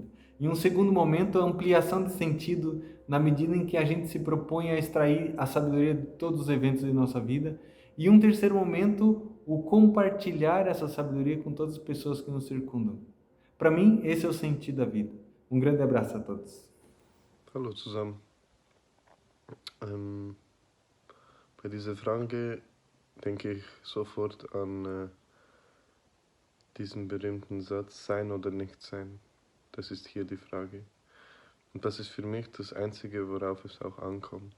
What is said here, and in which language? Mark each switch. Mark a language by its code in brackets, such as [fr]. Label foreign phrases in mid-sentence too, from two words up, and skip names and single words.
[pt] E um segundo momento, a ampliação de sentido na medida em que a gente se propõe a extrair a sabedoria de todos os eventos de nossa vida. E um terceiro momento, o compartilhar essa sabedoria com todas as pessoas que nos circundam. Para mim, esse é o sentido da vida. Grande abraço a todos. [de] Hallo zusammen. Bei dieser Frage denke ich sofort an diesen berühmten Satz, sein oder nicht sein. Das ist hier die Frage. Und das ist für mich das Einzige, worauf es auch ankommt.